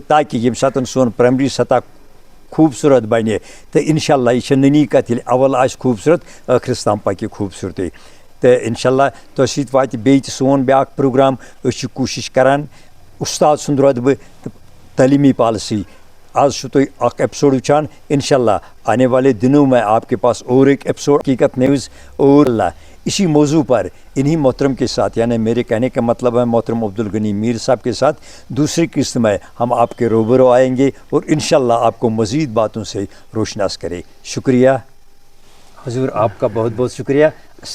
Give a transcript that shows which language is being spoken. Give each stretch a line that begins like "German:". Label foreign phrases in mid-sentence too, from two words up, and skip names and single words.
Kashmiri: تاکہِ ییٚمہِ ساتہٕ سون پرٛایمری سطح خوٗبصوٗرت بنہِ تہٕ اِنشاء اللہ یہِ چھِ نٔنی کَتھ ییٚلہِ اول آسہِ خوٗبصوٗرت ٲخرس تام پَکہِ خوٗبصوٗرتی تہٕ اِنشاء اللہ تۄہہِ سۭتۍ واتہِ بیٚیہِ تہِ سون بیٛاکھ پروگرام أسۍ چھِ کوٗشِش کران اُستاد سُنٛد روزٕ بہٕ تہٕ تعلیٖمی پالسی آج چھُو تُہۍ اکھ ایپسوڈ وٕچھان
Urdu: اِنشاء اللہ آنے والے دنوں میں آپ کے پاس اور ایک ایپسوڈ حقیقت نیوز اور اللہ اسی موضوع پر انہی محترم کے ساتھ یعنی میرے کہنے کا مطلب ہے محترم عبدالغنی میر صاحب کے ساتھ دوسری قسط میں ہم آپ کے روبرو آئیں گے اور انشاءاللہ آپ کو مزید باتوں سے روشناس کرے شکریہ حضور آپ کا بہت بہت شکریہ السلام علیکم